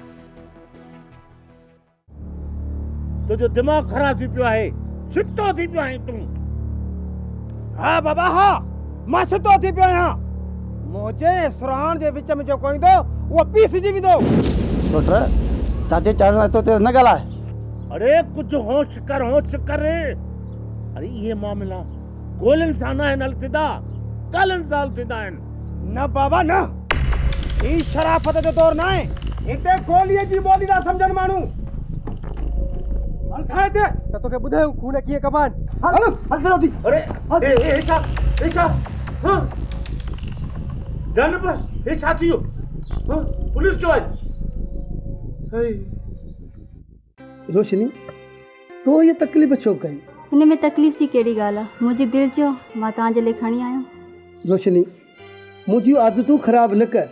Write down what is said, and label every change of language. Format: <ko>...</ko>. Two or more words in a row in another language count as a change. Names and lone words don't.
<sd>तुंहिंजो दिमाग़ ख़राब थी पियो आहे, छितो थी पियो आहे तूं। हा बाबा हा, मां छितो थी पियो आहियां। मुंहिंजे सुराण जे विच में जेको ईंदो उहो पीसजी वेंदो। पुट चाचे चाहे तो ते न ॻाल्हाए।</sd> <hi>अरे कुछ होश कर। अरे ये मामला</hi> <sd>गोलियुनि सां न आहिनि हलंदा, ॻाल्हियुनि सां हलंदा आहिनि। न बाबा न, ही शराफत जो दौर न आहे। हिते गोलीअ जी ॿोली था सम्झनि माण्हू। हल खाए दे त तोखे ॿुधायूं खून कीअं कमाइनि। हल जल्दी। अरे हे छा हां जान पर हे छा थियो? हां पुलिस जो आहे। रोशनी तो ये तकलीफ़ छो कई? हिन में तकलीफ़ जी कहिड़ी ॻाल्हि आहे? मुंहिंजी दिलि चयो मां तव्हांजे लाइ खणी आहियां। रोशनी मुंहिंजियूं आदतूं ख़राबु न कर।</sd>